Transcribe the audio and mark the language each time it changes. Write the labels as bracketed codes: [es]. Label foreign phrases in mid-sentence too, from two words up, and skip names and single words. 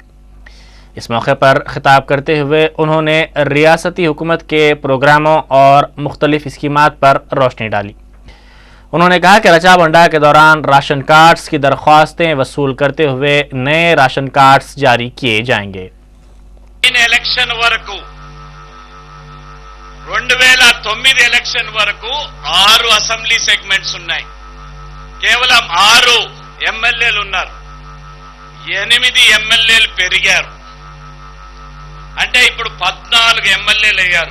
[ur] اس موقع پر خطاب کرتے ہوئے انہوں نے ریاستی حکومت کے پروگراموں اور مختلف اسکیمات پر روشنی ڈالی۔ انہوں نے کہا کہ رچا بنڈا کے دوران راشن کارڈز کی درخواستیں وصول کرتے ہوئے نئے راشن کارڈز جاری کیے جائیں گے۔ [te] ఎలక్షన్ వరకు 2009 ఎలక్షన్ వరకు 6 అసెంబ్లీ సెగ్మెంట్స్ ఉన్నాయి. కేవలం 6 ఎమ్మెల్యేలు ఉన్నారు. 8 ఎమ్మెల్యేలు పెరిగారు. అంటే ఇప్పుడు 14 ఎమ్మెల్యేలు అయ్యారు.